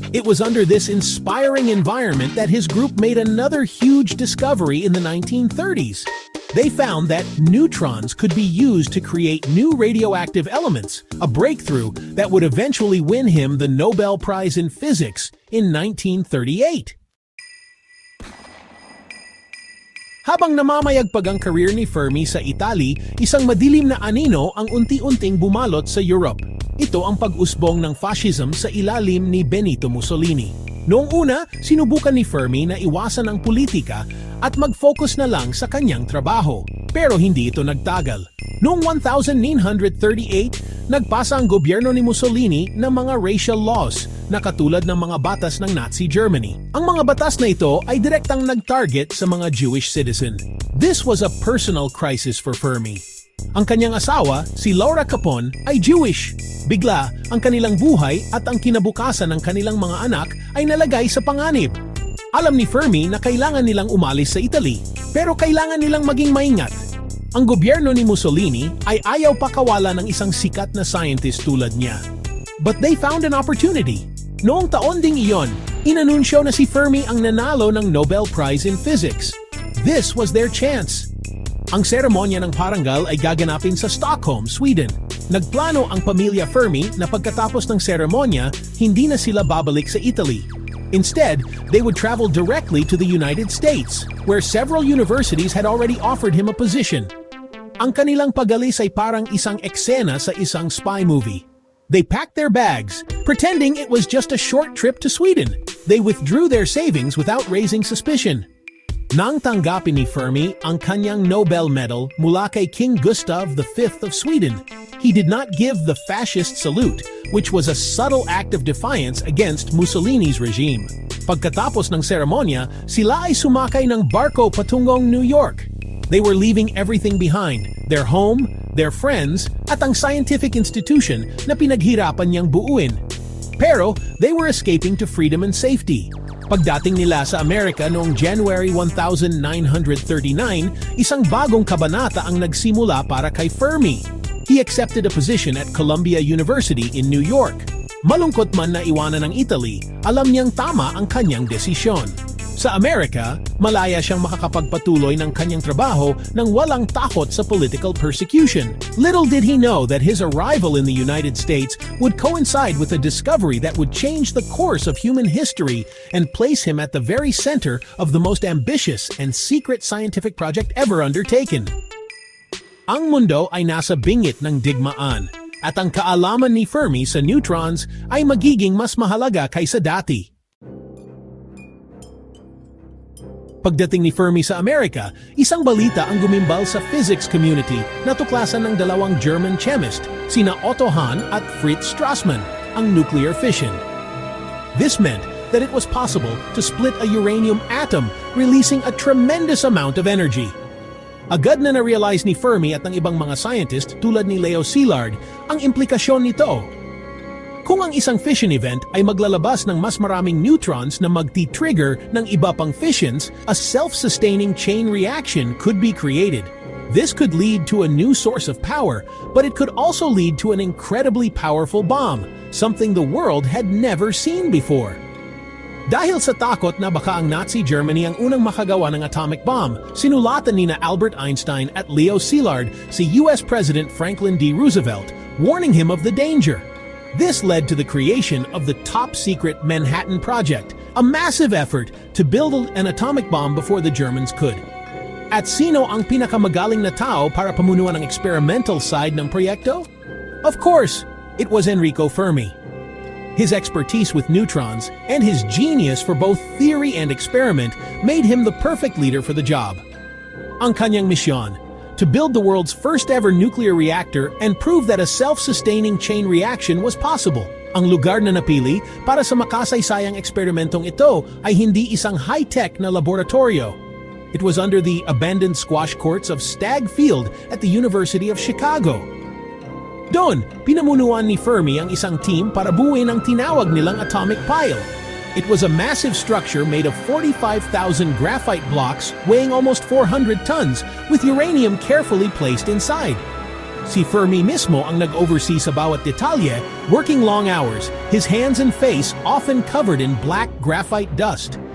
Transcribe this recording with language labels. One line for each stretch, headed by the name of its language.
English: It was under this inspiring environment that his group made another huge discovery in the 1930s. They found that neutrons could be used to create new radioactive elements, a breakthrough that would eventually win him the Nobel Prize in Physics in 1938.
Filipino: Habang namamayagpag ang career ni Fermi sa Italy, isang madilim na anino ang unti-unting bumalot sa Europe. Ito ang pag-usbong ng fascism sa ilalim ni Benito Mussolini. Noong una, sinubukan ni Fermi na iwasan ang politika at mag-focus na lang sa kanyang trabaho. Pero hindi ito nagtagal. Noong 1938, nagpasa ang gobyerno ni Mussolini ng mga racial laws na katulad ng mga batas ng Nazi Germany. Ang mga batas na ito ay direktang nag-target sa mga Jewish citizen.
English: This was a personal crisis for Fermi.
Filipino: Ang kanyang asawa, si Laura Capon, ay Jewish. Bigla, ang kanilang buhay at ang kinabukasan ng kanilang mga anak ay nalagay sa panganib. Alam ni Fermi na kailangan nilang umalis sa Italy, pero kailangan nilang maging maingat. Ang gobyerno ni Mussolini ay ayaw pakawala ng isang sikat na scientist tulad niya.
English: But they found an opportunity.
Filipino: Noong taon ding iyon, inanunsyo na si Fermi ang nanalo ng Nobel Prize in Physics.
English: This was their chance.
Filipino: Ang seremonya ng parangal ay gaganapin sa Stockholm, Sweden. Nagplano ang pamilya Fermi na pagkatapos ng seremonya, hindi na sila babalik sa Italy.
English: Instead, they would travel directly to the United States, where several universities had already offered him a position.
Filipino: Ang kanilang pag-alis ay parang isang eksena sa isang spy movie.
English: They packed their bags, pretending it was just a short trip to Sweden. They withdrew their savings without raising suspicion.
Filipino: Nang tanggapin ni Fermi ang kanyang Nobel Medal mula kay
English: King Gustav V of Sweden, he did not give the fascist salute, which was a subtle act of defiance against Mussolini's regime.
Filipino: Pagkatapos ng seremonya, sila ay sumakay ng barko patungong New York.
English: They were leaving everything behind, their home, their friends,
Filipino: at ang scientific institution na pinaghirapan niyang buuin. Pero
English: they were escaping to freedom and safety.
Filipino: Pagdating nila sa Amerika noong January 1939, isang bagong kabanata ang nagsimula para kay Fermi.
English: He accepted a position at Columbia University in New York.
Filipino: Malungkot man na iwanan ng Italy, alam niyang tama ang kanyang desisyon. Sa Amerika, malaya siyang makakapagpatuloy ng kanyang trabaho nang walang takot sa political persecution.
English: Little did he know that his arrival in the United States would coincide with a discovery that would change the course of human history and place him at the very center of the most ambitious and secret scientific project ever undertaken.
Filipino: Ang mundo ay nasa bingit ng digmaan, at ang kaalaman ni Fermi sa neutrons ay magiging mas mahalaga kaysa dati. Pagdating ni Fermi sa Amerika, isang balita ang gumimbal sa physics community na tuklasan ng dalawang German chemist, sina Otto Hahn at Fritz Strassmann, ang nuclear fission.
English: This meant that it was possible to split a uranium atom, releasing a tremendous amount of energy.
Filipino: Agad na na-realize ni Fermi at ng ibang mga scientist tulad ni Leo Szilard ang implikasyon nito. Kung ang isang fission event ay maglalabas ng mas maraming neutrons na magti-trigger ng iba pang fissions,
English: a self-sustaining chain reaction could be created. This could lead to a new source of power, but it could also lead to an incredibly powerful bomb, something the world had never seen before.
Filipino: Dahil sa takot na baka ang Nazi Germany ang unang makagawa ng atomic bomb, sinulatan ni Albert Einstein at Leo Szilard si US President Franklin D.
English: Roosevelt, warning him of the danger. This led to the creation of the top-secret Manhattan Project, a massive effort to build an atomic bomb before the Germans could.
Filipino: At sino ang pinakamagaling na tao para pamunuan ang experimental side ng proyekto?
English: Of course, it was Enrico Fermi. His expertise with neutrons and his genius for both theory and experiment made him the perfect leader for the job.
Filipino: Ang kanyang misyon,
English: to build the world's first-ever nuclear reactor and prove that a self-sustaining chain reaction was possible.
Filipino: Ang lugar na napili para sa makasaysayang eksperimentong ito ay hindi isang high-tech na laboratorio.
English: It was under the abandoned squash courts of Stagg Field at the University of Chicago.
Filipino: Doon, pinamunuan ni Fermi ang isang team para buuin ang tinawag nilang atomic pile.
English: It was a massive structure made of 45,000 graphite blocks weighing almost 400 tons, with uranium carefully placed inside.
Filipino: Si Fermi mismo ang nag-oversee sa bawat detalye,
English: working long hours, his hands and face often covered in black graphite dust.